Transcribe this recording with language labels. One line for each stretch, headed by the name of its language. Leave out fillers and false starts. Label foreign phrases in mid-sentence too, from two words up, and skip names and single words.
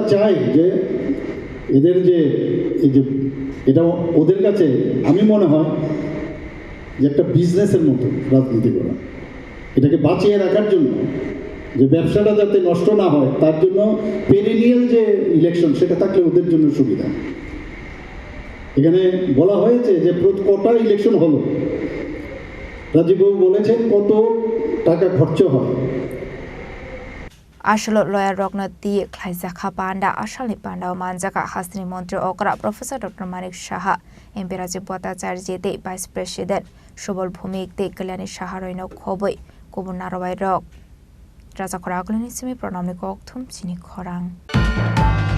Bangla: চায় যে এদের যে এই যে এটা ওদের কাছে আমি মনে হয় যে একটা বিজনেসের মতো রাজনীতি করা এটাকে বাঁচিয়ে রাখার জন্য যে ব্যবসাটা যাতে নষ্ট না হয় তার জন্য পেরিনিয়াল যে ইলেকশন সেটা থাকলে ওদের জন্য সুবিধা এখানে বলা হয়েছে যে কটা ইলেকশন হলো রাজীববাবু বলেছেন কত টাকা খরচ হয়
Kok Borok: Ashalo lawyer Rognati Khlaijakha Panda Ashalni Panda Manjaka Hasni Montri Okra Professor Dr. Manik Shah MP Raji Bwkhaktwi Vice President Shobol Bhumik Te Kalyani Shaharoino Khoboi Kubun Narwai Rog Raja Khoraguli Nisimi Pranamni Kokthum Chini Khorang